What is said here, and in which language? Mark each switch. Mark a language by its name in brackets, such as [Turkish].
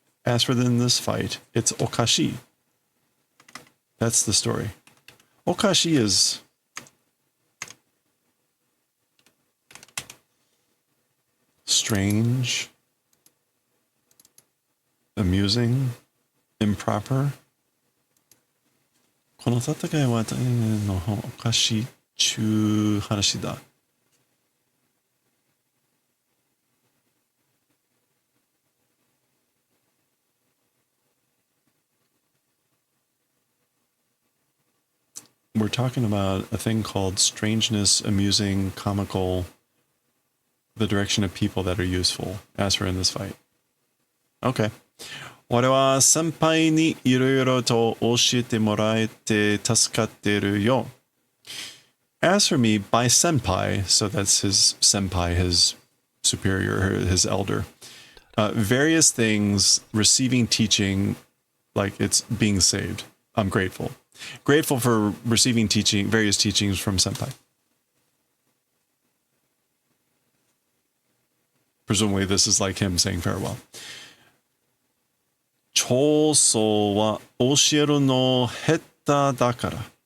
[English] As for in this fight, it's okashi. That's the story. Okashi is strange, amusing, improper. [Japanese] この戦いはおかしいちゅう話だ. [English] We're talking about a thing called strangeness, amusing, comical, the direction of people that are useful, as for in this fight. Okay. [Japanese] 俺は先輩にいろいろと教えてもらえて助かってるよ. [English] As for me, by senpai, so that's his senpai, his superior, his elder, various things, receiving teaching, like it's being saved. I'm grateful. Grateful for receiving teaching, various teachings from senpai. Presumably this is like him saying farewell. [Japanese] 長宗は教えるの下手だから.